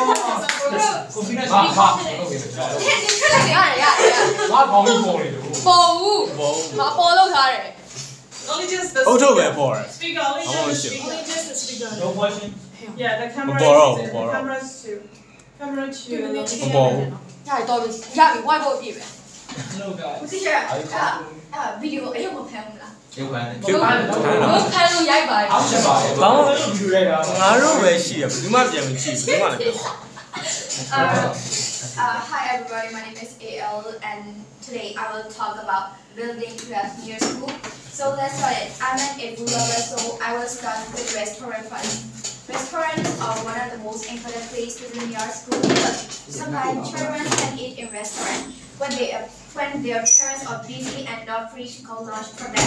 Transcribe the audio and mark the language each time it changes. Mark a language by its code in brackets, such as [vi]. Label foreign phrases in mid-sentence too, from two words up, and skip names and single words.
[en] Only just the speaker. Only just the speaker. No question. Yeah, the camera Borrow, is borrow. camera's two. Camera two. Hello guys. [my] Teacher, video အဲ့မဖမ်းဘူးလား [en] You can. [my] ကျုပ်ဖမ်းတယ် မဖမ်းလို့ရိုက်ပါ အောင်ချက်ပါလေ ဘာမှငါတို့ပဲရှိရဘူးဒီမှပြန်မကြည့်ဘူးဒီမှလည်းပြော [en] Hi everybody, my name is AL and today I will talk about building crafts near school. So let's start it. I'm an food lover, so I will start with restaurant first. Restaurants are one of the most important places in your school because sometimes children can eat in restaurants when their parents are busy and not free to go lunch for them.